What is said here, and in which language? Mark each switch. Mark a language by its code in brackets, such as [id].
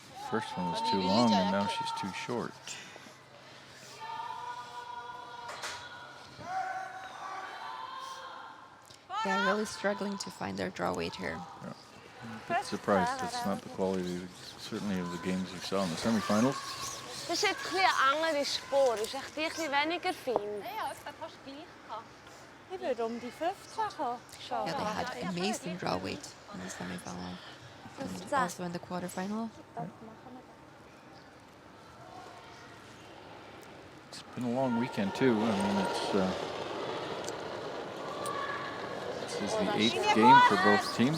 [en] First one was too long, and now she's too short. They're really struggling to find their draw weight here. A bit surprised it's not the quality, certainly, of the games we saw in the semifinals. [de] Das ist jetzt ein bisschen eine andere Spur. Das ist echt ein bisschen weniger fein. Ja, es war fast gleich. Ich würde um die 15 schauen. [en] Yeah, they had amazing draw weight in the semifinal. And also in the quarterfinal. It's been a long weekend too. I mean, this is the 8th game for both teams.